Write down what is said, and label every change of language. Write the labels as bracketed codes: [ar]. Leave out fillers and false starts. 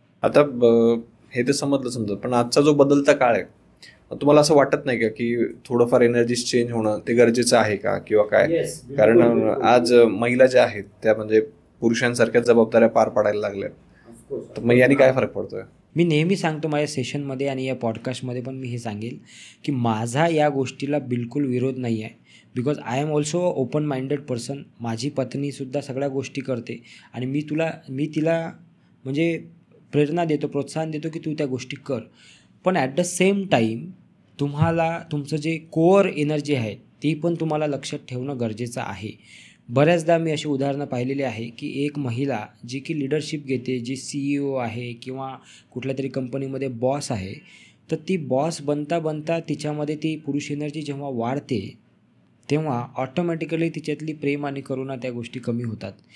[mr] आता हे तर समजलं, पण आजचा जो बदलता काळ आहे, तुम्हाला असं वाटत नाही का की थोडंफार एनर्जीज चेंज होणं ते गरजेचं आहे का किंवा काय? कारण आज महिला ज्या आहेत त्या म्हणजे पुरुषांसारख्याच जबाबदाऱ्या पार पाडायला लागल्या, तर मग याने काय फरक पडतोय? मी नेहमी सांगतो माझ्या सेशनमध्ये आणि या पॉडकास्टमध्ये पण मी हे सांगेल की माझा या गोष्टीला बिलकुल विरोध नाही आहे. [en] Because I am also open minded person. [mr] माझी पत्नीसुद्धा सगळ्या गोष्टी करते आणि मी तिला म्हणजे प्रेरणा देतो, प्रोत्साहन देतो की तू त्या गोष्टी कर. पण [en] at the same time [mr] तुम्हाला तुमचं जे कोअर एनर्जी आहे ती पण तुम्हाला लक्षात ठेवणं गरजेचं आहे. बऱ्याचदा मी अशी उदाहरणं पाहिलेली आहे की एक महिला जी की लिडरशिप घेते, जी CEO आहे किंवा कुठल्या तरी कंपनीमध्ये बॉस आहे, तर ती बॉस बनता तिच्यामध्ये ती पुरुष एनर्जी जेव्हा वाढते तेव्हा ऑटोमॅटिकली तिच्यातली प्रेम आणि करुणा त्या गोष्टी कमी होतात.